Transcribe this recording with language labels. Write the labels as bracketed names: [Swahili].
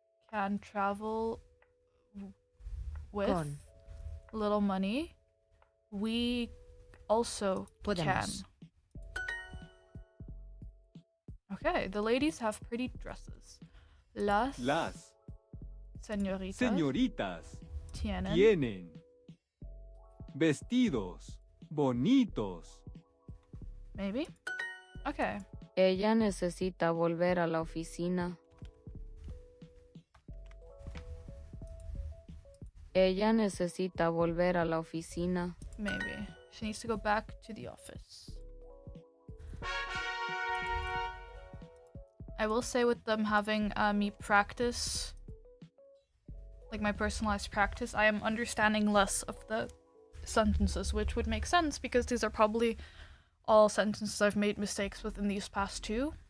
[English] Can travel with [Spanish] Con. [English] little money. We also [Spanish] Podemos. [English] can. Okay, the ladies have pretty dresses. [Spanish] Las señoritas señoritas tienen tienen vestidos bonitos. [English] maybe? Okay. [Spanish] Ella necesita volver a la oficina. Ella necesita volver a la oficina. [English] Maybe. She needs to go back to the office. I will say with them having me practice, like my personalized practice, I am understanding less of the sentences, which would make sense because these are probably all sentences I've made mistakes with in these past two.